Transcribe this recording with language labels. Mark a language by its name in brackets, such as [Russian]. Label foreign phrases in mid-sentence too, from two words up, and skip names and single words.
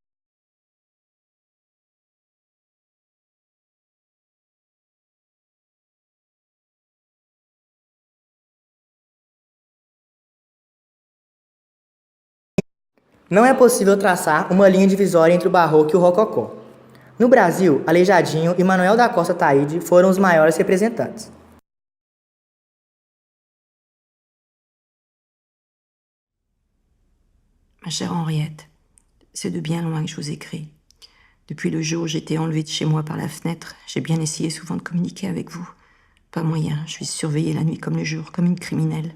[Portuguese] Não é possível traçar uma linha divisória entre o barroco e o rococó. No Brasil, Aleijadinho e Manuel da Costa Taide foram os maiores representantes. [French] Ma chère Henriette, c'est de bien loin que je vous écris. Depuis le jour où j'ai été enlevée de chez moi par la fenêtre, j'ai bien essayé souvent de communiquer avec vous. Pas moyen, je suis surveillée la nuit comme le jour, comme une criminelle.